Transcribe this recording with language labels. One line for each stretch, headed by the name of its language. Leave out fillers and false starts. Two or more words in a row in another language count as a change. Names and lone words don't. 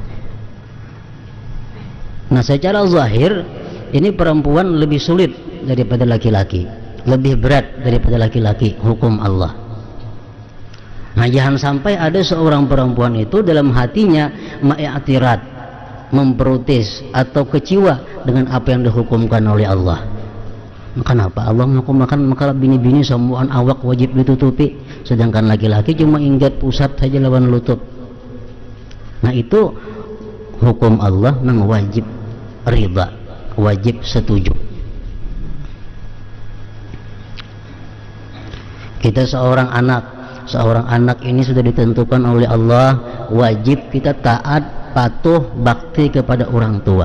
Banjar: Nah, secara zahir ini perempuan lebih sulit daripada laki-laki, lebih berat daripada laki-laki hukum Allah. Nah, jangan sampai ada seorang perempuan itu dalam hatinya ma'atirat, memprotes atau kecewa dengan apa yang dihukumkan oleh Allah. Kenapa Allah menghukumkan maka bini-bini semuaan awak wajib ditutupi, sedangkan laki-laki cuma ingat pusat saja lawan lutut. Nah, itu hukum Allah memang wajib ridha, wajib setuju. Kita seorang anak ini sudah ditentukan oleh Allah wajib kita taat, patuh, bakti kepada orang tua.